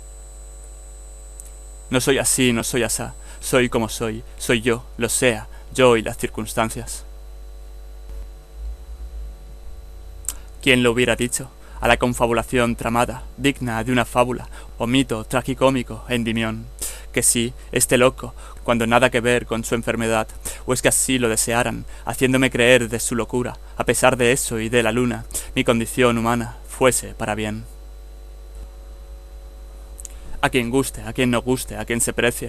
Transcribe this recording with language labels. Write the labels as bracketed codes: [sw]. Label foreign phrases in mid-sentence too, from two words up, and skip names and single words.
[es] No soy así, no soy asá, soy como soy yo, lo sea, yo y las circunstancias. ¿Quién lo hubiera dicho? A la confabulación tramada, digna de una fábula, o mito tragicómico e endimión, que sí, este loco, cuando nada que ver con su enfermedad, o es que así lo desearan, haciéndome creer de su locura, a pesar de eso y de la luna, mi condición humana fuese para bien. A quien guste, a quien no guste, a quien se precie.